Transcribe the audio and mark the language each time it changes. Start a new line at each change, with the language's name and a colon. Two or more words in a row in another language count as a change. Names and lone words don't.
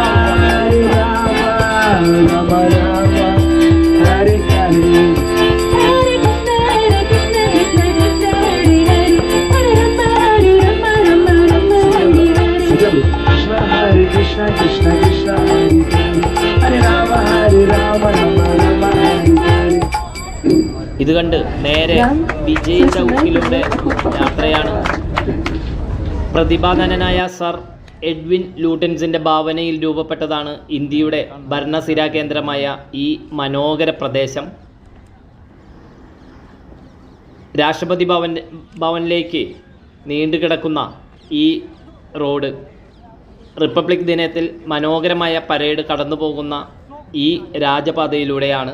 Sanskrit: राम राम, हरे हरे, हरे कृष्ण, हरे कृष्ण, कृष्ण कृष्ण, हरे हरे, हरे राम, राम राम, हरे हरे.
Malayalam: ഇത് കണ്ട് നേരെ വിജയ് ചൗക്കിലൂടെ യാത്രയാണ്. പ്രതിഭാധനനായ സർ എഡ്വിൻ ലൂട്ടൻസിൻ്റെ ഭാവനയിൽ രൂപപ്പെട്ടതാണ് ഇന്ത്യയുടെ ഭരണസിരാ കേന്ദ്രമായ ഈ മനോഹര പ്രദേശം. രാഷ്ട്രപതി ഭവനിലേക്ക് നീണ്ടുകിടക്കുന്ന ഈ റോഡ് റിപ്പബ്ലിക് ദിനത്തിൽ മനോഹരമായ പരേഡ് കടന്നു പോകുന്ന ഈ രാജപാതയിലൂടെയാണ്.